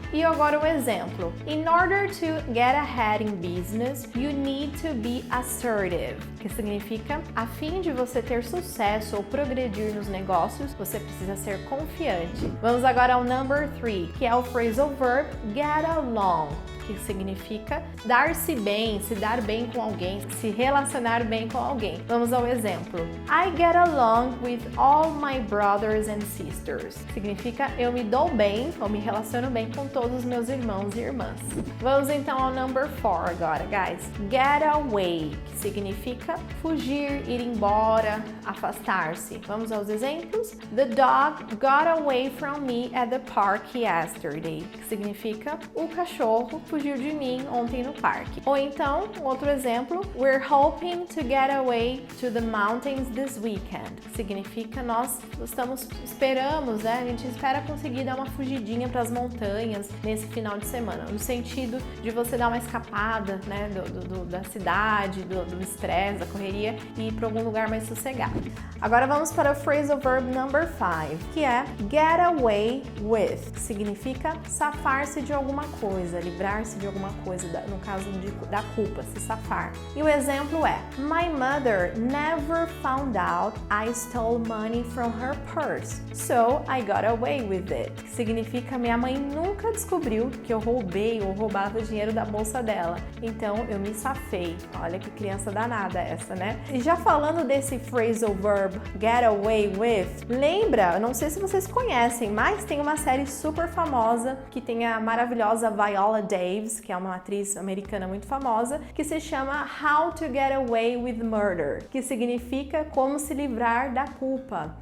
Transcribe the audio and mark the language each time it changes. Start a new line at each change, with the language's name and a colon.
Portuguese: E agora o exemplo.
English: In order to get ahead in business, you need to be assertive,
Portuguese: que significa a fim de você ter sucesso ou progredir nos negócios, você precisa ser confiante. Vamos agora ao number 3, que é o phrasal verb get along, que significa dar-se bem, se dar bem com alguém, se relacionar bem com alguém. Vamos ao exemplo.
English: I get along with all my brothers and sisters.
Portuguese: Significa eu me dou bem ou me relaciono bem com todos os meus irmãos e irmãs. Vamos então ao number 4 agora, guys. Get away, que significa fugir, ir embora, afastar-se. Vamos aos exemplos.
English: The dog got away from me at the park yesterday,
Portuguese: que significa o cachorro fugiu de mim ontem no parque. Ou então, outro exemplo,
English: we're hoping to get away to the mountains this weekend.
Portuguese: Significa nós esperamos, né? A gente espera conseguir dar uma fugidinha para as montanhas nesse final de semana, no sentido de você dar uma escapada, né, da cidade, do estresse, da correria e ir para algum lugar mais sossegado. Agora vamos para o phrasal verb number 5, que é get away with. Significa safar-se de alguma coisa, livrar-se de alguma coisa, no caso da culpa, se safar. E o exemplo é:
English: My mother never found out I stole money from her purse, so I got away with it.
Portuguese: Que significa minha mãe nunca descobriu que eu roubei ou roubava dinheiro da bolsa dela, então eu me safei. Olha que criança danada essa, né? E já falando desse phrasal verb get away with, lembra, eu não sei se vocês conhecem, mas tem uma série super famosa que tem a maravilhosa Viola Davis, que é uma atriz americana muito famosa, que se chama How to Get Away with Murder, que significa como se livrar da culpa.